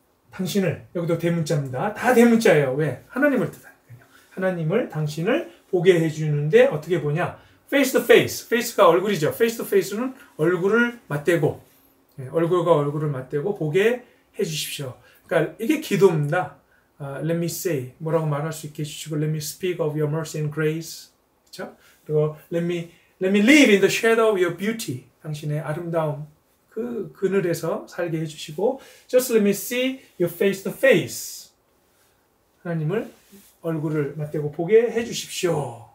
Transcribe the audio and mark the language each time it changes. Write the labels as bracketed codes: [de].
[ko] 당신을, 여기도 대문자입니다. 다 대문자예요. 왜? 하나님을 뜻하니까요. 하나님을, 당신을 보게 해주는데 어떻게 보냐? face to face. face가 얼굴이죠. face to face는 얼굴을 맞대고, 얼굴과 얼굴을 맞대고 보게 해주십시오. 그러니까 이게 기도입니다. [en] Let me say, [ko] 뭐라고 말할 수 있게 해주시고 [en] Let me speak of your mercy and grace. [ko] 그렇죠? 그리고 [en] Let me live in the shadow of your beauty. [ko] 당신의 아름다움, 그 그늘에서 살게 해주시고 [en] Just let me see you face to face. [ko] 하나님을 얼굴을 맞대고 보게 해주십시오.